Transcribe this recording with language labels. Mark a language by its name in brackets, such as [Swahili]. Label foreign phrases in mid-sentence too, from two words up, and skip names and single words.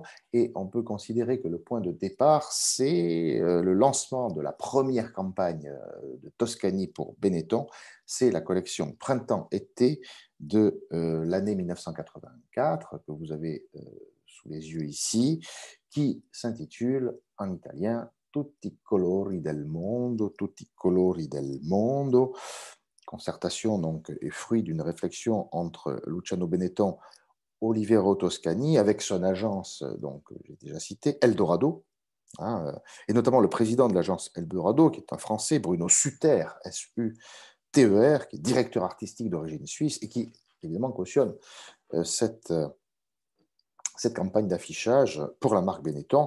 [French] Et on peut considérer que le point de départ, c'est le lancement de la première campagne de Toscani pour Benetton. C'est la collection Printemps-été de l'année 1984 que vous avez sous les yeux ici, qui s'intitule en italien Tutti i colori del mondo, tutti i colori del mondo. Concertation donc est fruit d'une réflexion entre Luciano Benetton, Olivero Toscani, avec son agence, donc j'ai déjà cité, Eldorado, hein, et notamment le président de l'agence Eldorado, qui est un Français, Bruno Suter, S-U-T-E-R, qui est directeur artistique d'origine suisse et qui, évidemment, cautionne cette campagne d'affichage pour la marque Benetton.